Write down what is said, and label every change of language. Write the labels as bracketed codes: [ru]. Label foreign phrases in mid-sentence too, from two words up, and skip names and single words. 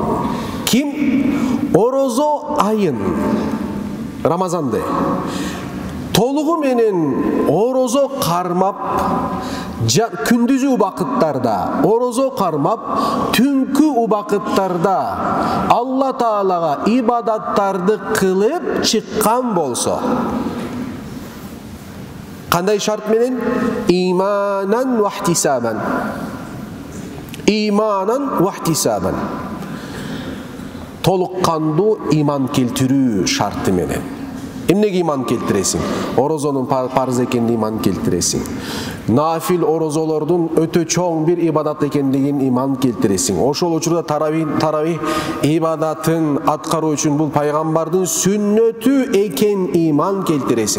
[ky] Ким орозо айын Рамазанды толугу менен орозо кармап, күндүзү убакыттарда орозо кармап, түнкү убакыттарда Алла Таалага ибадаттарды кылып чыккан болсо, кандай шарт менен? [ar] إيمانا واحتسابا. إيمانا واحتسابا. [ky] Толуккандуу иман келтирүү шарты менен. Эмнеге иман келтиресиң? Орозонун парыз экенин иман келтиресиң. Нафил орозолордун өтө чоң бир ибадат экендигин иман келтиресиң. Ошол учурда таравих ибадатын аткаруу үчүн бул пайгамбардын сүннөтү экен иман келтиресиң.